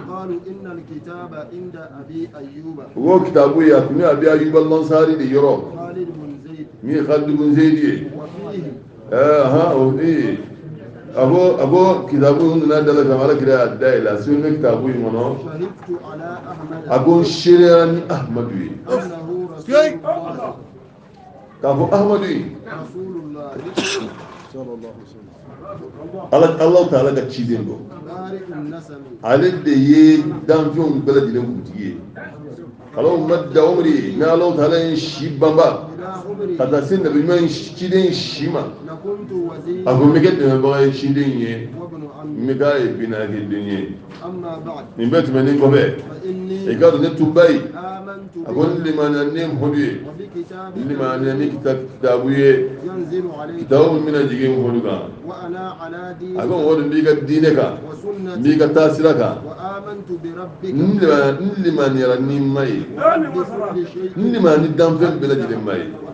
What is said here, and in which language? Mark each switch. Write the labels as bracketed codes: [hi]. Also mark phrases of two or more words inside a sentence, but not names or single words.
[bm] u ko kitabu ye a tun ye Abi Ayyub al-Ansari de yɔrɔ min ye Khalid ibn Zayd ye a ko kitabu in nana dala kan Ala kira y'a dayɛlɛ a sɛbɛn bɛ kitabu in kɔnɔ a ko n seereya ni Ahmadu ye k'a fɔ Ahmadu ye [ar] الله تعالى [bm] ka ciden don ale de ye danfɛnw bɛɛ lajɛlen kuntigi ye alaw madda umri ni [ar] الله تعالى [bm] ye si banba ka taa se nabi ɲuman ciden si ma a ko n bɛ kɛ dɛmɛbaga ye ciden ye n bɛ k'a ye binakiden ye nin bɛɛ tɛmɛnen kɔfɛ i ka dɔn ne tuba ye a ko n limaniya ne Muhamadu ye n limaniya ni kitabu ye kitabu min bɛna jigin Muhamadu kan a ko Muhamadu n b'i ka diinɛ kan n b'i ka taasira kan n limaniyara ni ma ye n limaniya ni danfɛn bɛɛ lajɛlen ma ye